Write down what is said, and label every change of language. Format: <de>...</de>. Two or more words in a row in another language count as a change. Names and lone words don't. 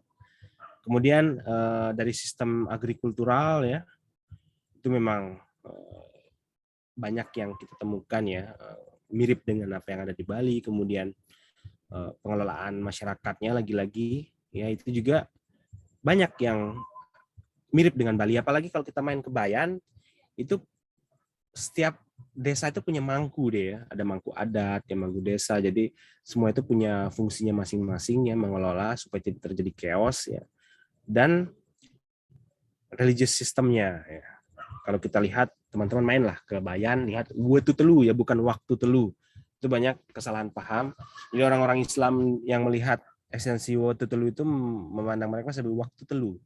<id>Kemudian dari sistem agrikultural ya, itu memang banyak yang kita temukan ya, mirip dengan apa yang ada di Bali. Kemudian pengelolaan masyarakatnya lagi-lagi ya itu juga banyak yang mirip dengan Bali. Apalagi kalau kita main ke Bayan, itu setiap desa itu punya mangku deh ya, ada mangku adat, ya mangku desa. Jadi semua itu punya fungsinya masing-masing ya, mengelola supaya tidak terjadi chaos ya. Dan religious sistemnya ya. Kalau kita lihat teman-teman mainlah ke Bayan, lihat waktu telu ya, bukan waktu telu. Itu banyak kesalahan paham. Jadi orang-orang Islam yang melihat esensi waktu telu itu memandang mereka sebagai waktu telu.</id>